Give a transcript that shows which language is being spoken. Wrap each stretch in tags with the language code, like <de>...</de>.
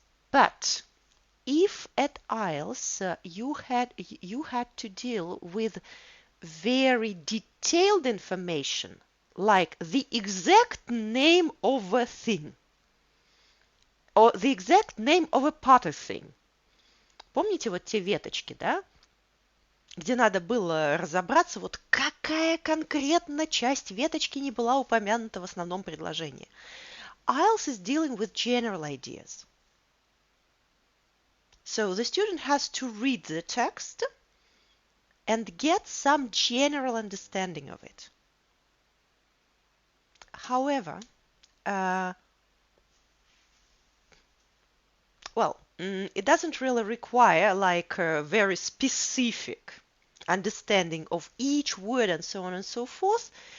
<en>But if at IELTS you had to deal with very detailed information, like the exact name of a thing, or the exact name of a part of thing.</en> <ru>Помните вот те веточки, да? Где надо было разобраться, вот какая конкретно часть веточки не была упомянута в основном предложении.</ru> <en>IELTS is dealing with general ideas. So the student has to read the text and get some general understanding of it. However, it doesn't really require like a very specific understanding of each word and so on and so forth.</en>